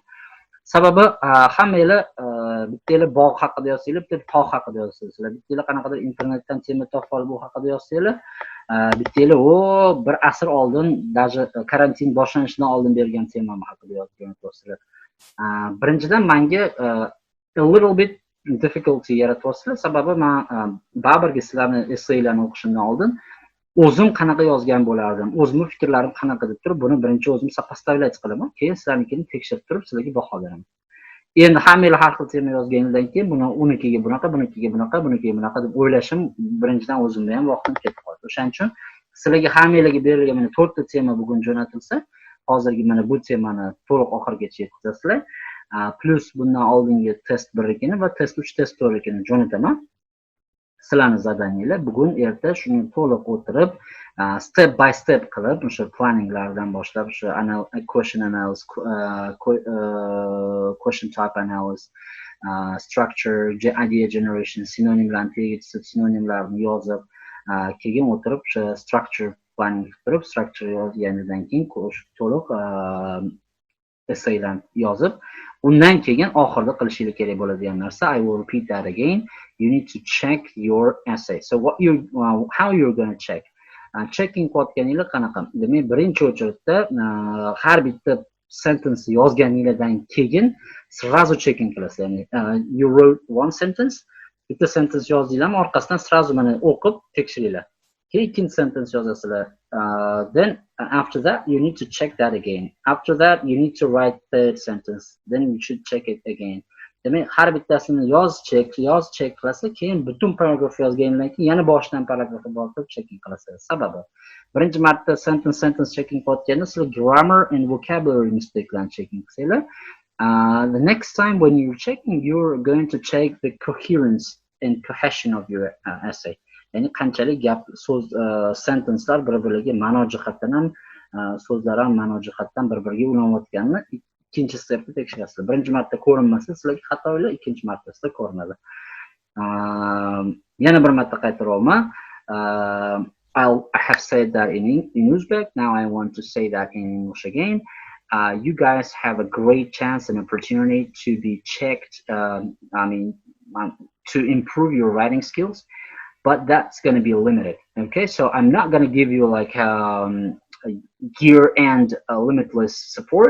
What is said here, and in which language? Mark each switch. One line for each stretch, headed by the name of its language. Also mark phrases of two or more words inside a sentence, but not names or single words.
Uzbek: Sababi hammanglar bittanglar bog' haqida yozsanglar, bitta tog' haqida yozsanglar, bittanglar qanaqadir internetdan tema topib olib bu haqida yozsanglar, bittanglar bir asr oldin, даже karantin boshlanishidan oldin bergan temam haqida yozgan o'tirsizlar. Birinchidan menga
English: a little bit difficulty
Uzbek: yaratyapsizlar. Sababi men baribir sizlarni essaylarni o'qishimdan oldin o'zim qanaqa yozgan bo'lardim, o'zimning fikrlarim qanaqa deb turib, buni birinchi o'zim sopоставлять qilaman, keyin sizlarnikini tekshirib turib sizlarga baho beraman. Endi hammanglar har xil tema yozganingizdan keyin buni unikiga bunaqa, bunikiga bunaqa, bunikiga bunaqa deb o'ylashim birinchidan o'zimda ham vaqtim ketib qoldi. O'shaning uchun sizlarga hammanglarga berilgan mana 4 ta tema bugun jo'natilsa, hozirgi mana bu temani to'liq oxirigacha yetkazasizlar. Plus bundan oldingi test 1-ikini va test 3, test 4-ikini jo'nataman. Sizlarning zadaniyanglar bugun erta shuni to'liq o'tirib,
English: step by step
Uzbek: qilib, o'sha planninglardan boshlab, o'sha
English: question analysis, question type analysis, structure, idea generation,
Uzbek: sinonimlarni tegishsiz sinonimlarni yozib, keyin o'tirib o'sha
English: structure planning
Uzbek: qilib, structure yozganidan keyin to'liq essaylarni yozib, undan keyin oxirida qilishingiz kerak bo'ladigan narsa,
English: I will repeat that again. You need to check your essay. So how you're going to check?
Uzbek: Checking qilayotganinglar qanaqa? Demak, birinchi o'chirda har bitta sentence yozganinglardan keyin srazu checking qilasiz. Ya'ni
English: you wrote one sentence,
Uzbek: bitta sentence yozdinglarmi, orqasidan srazu mana o'qib tekshiringlar. Keyin ikkinchi sentence yozasizlar.
English: Then after that you need to check that again. After that you need to write third sentence. Then you should check it again.
Uzbek: Demak, har bittasini yoz check qilasiz, keyin butun paragraf yozgandan keyin yana boshdan paragrafga borib checking qilasiz. Sababi birinchi marta sentence checking qilayotganda sizlar grammar and vocabulary mistakelarni checking qilsanglar,
English: the next time when you're checking, you're going to check the coherence and cohesion of your essay.
Uzbek: Ya'ni qanchalik gap so'z sentencelar bir-biriga ma'no jihatdan ham, so'zlar ham ma'no jihatdan bir-biriga ulanayotganini ikkinchi stepda tekshirasiz. Birinchi marta ko'rinmasa sizlarga xatolar, ikkinchi marta sizlar ko'rinadi. Yana bir marta qaytaryapman.
English: I have said that in Uzbek. Now I want to say that in English again. You guys have a great chance and opportunity to be checked. To improve your writing skills. But that's going to be limited. Okay, so I'm not going to give you like year-end limitless support.